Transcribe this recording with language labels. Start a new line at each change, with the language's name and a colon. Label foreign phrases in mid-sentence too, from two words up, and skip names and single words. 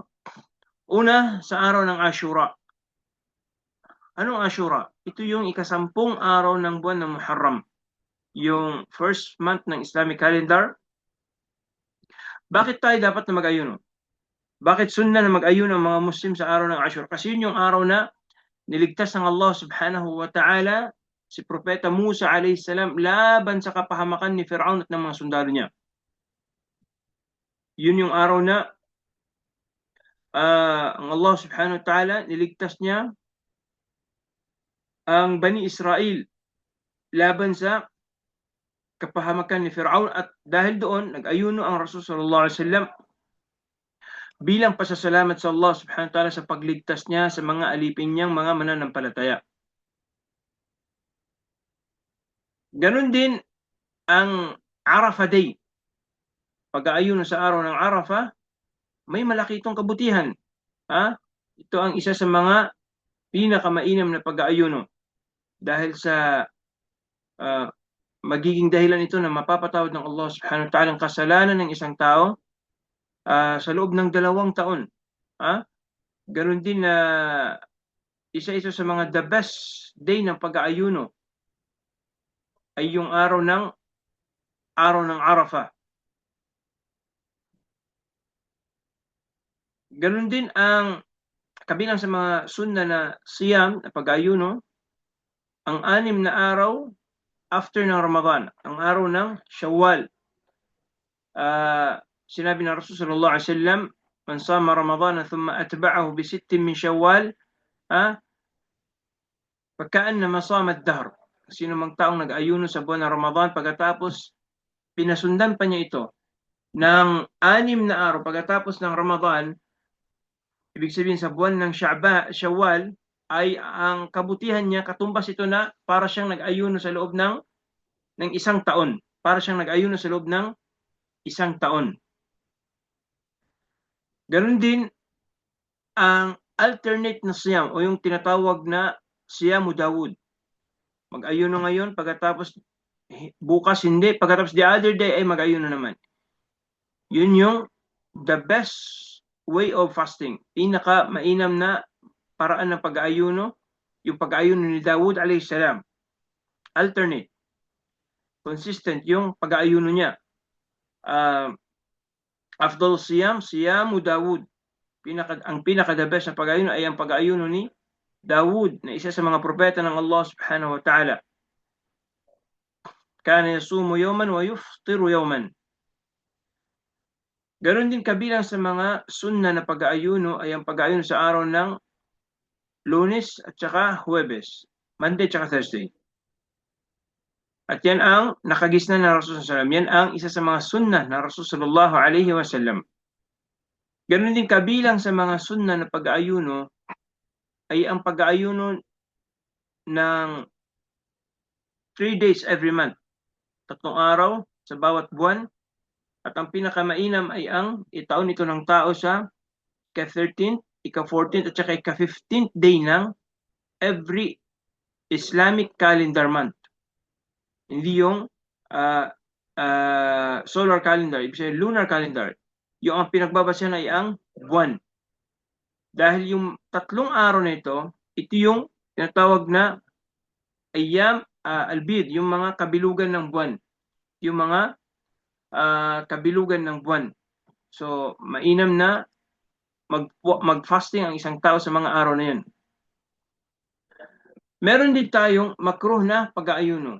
Filipino: Una, sa araw ng Ashura. Anong Ashura? Ito yung ikasampung araw ng buwan ng Muharram. Yung
English: first month
Filipino: ng
English: Islamic calendar.
Filipino: Bakit tayo dapat na mag-ayuno? Bakit sunna na mag-ayuno ang mga Muslim sa araw ng Ashura? Kasi yun yung araw na niligtas ng Allah
Arabic: سبحانه وتعالى
Filipino: si Propeta Musa
Arabic: عليه السلام
Filipino: laban sa kapahamakan ni Fir'aun at ng mga sundalo niya. Yun yung araw na ang Allah
Arabic: سبحانه وتعالى
Filipino: niligtas niya ang Bani Israel laban sa kapahamakan ni Fir'aun, at dahil doon nag-ayuno ang Rasul
Arabic: صلى الله عليه وسلم
Filipino: bilang pasasalamat sa Allah
Arabic: سبحانه وتعالى
Filipino: sa pagligtas niya sa mga alipin niyang mga mananampalataya. Ganon din ang Arafah Day. Pag-aayuno sa araw ng Arafah, may malaki itong kabutihan. Ito ang isa sa mga pinakamainam na pag-aayuno dahil sa magiging dahilan ito na mapapatawad ng Allah
Arabic: سبحانه وتعالى
Filipino: ang kasalanan ng isang tao sa loob ng 2 taon. Ganon din na isa-isa sa mga
English: the best day
Filipino: ng pag-aayuno ay yung araw ng Arafah. Ganon din ang kabilang sa mga sunna na siyam na pag-aayuno, ang 6 na araw after ng Ramadan, ang araw ng Shawwal. Sinabi ng Rasul
Arabic: صلى الله عليه وسلم, من صام رمضان ثم أتبعه بست من شوال فكأنما صام الدهر.
Filipino: Sino mang taong nag-ayuno sa buwan ng Ramadan pagkatapos pinasundan pa niya ito ng 6 na araw pagkatapos ng Ramadan, ibig sabihin sa buwan ng Shawwal ay ang kabutihan niya, katumbas ito na para siyang nag-ayuno sa loob ng isang taon. Para siyang nag-ayuno sa loob ng isang taon. Ganon din ang alternate na siyam o yung tinatawag na
Arabic: صيام داود.
Filipino: Mag-ayuno ngayon, pagkatapos bukas hindi, pagkatapos
English: the other day
Filipino: ay mag-ayuno naman. Yun yung
English: the best way of fasting.
Filipino: Pinaka mainam na paraan ng pag-aayuno, yung pag-aayuno ni Dawud
Arabic: عليه السلام.
Filipino: Alternate. Consistent yung pag-aayuno niya.
Arabic: أفضل الصيام صيام داود.
Filipino: Ang pinaka-
English: the best
Filipino: na pag-aayuno ay ang pag-aayuno ni Dawud, na isa sa mga propeta ng Allah
Arabic: سبحانه وتعالى. كان يصوم يوما ويفطر يوما.
Filipino: Ganon din kabilang sa mga sunna na pag-aayuno ay ang pag-aayuno sa araw ng Lunes at saka Huwebes, Monday at saka Thursday. At yan ang nakagisnan ng Rasul
Arabic: صلى الله عليه وسلم.
Filipino: Yan ang isa sa mga sunna ng Rasul
Arabic: صلى الله عليه وسلم.
Filipino: Ganon din kabilang sa mga sunna na pag-aayuno ay ang pag-aayuno ng
English: 3 days every month.
Filipino: 3 araw sa bawat buwan. At ang pinakamainam ay ang itaon ito ng tao sa ika-13th, ika-14th at saka ika-15th day ng
English: every Islamic calendar month.
Filipino: Hindi yung
English: solar calendar,
Filipino: ibig sabihin
English: lunar calendar.
Filipino: Yung ang pinagbabasehan ay ang buwan. Dahil yung 3 araw na ito yung tinatawag na
Arabic: أيام البيض,
Filipino: yung mga kabilugan ng buwan. Yung mga kabilugan ng buwan. So, mainam na mag-fasting ang isang tao sa mga araw na yun. Meron din tayong makruh na pag-aayuno.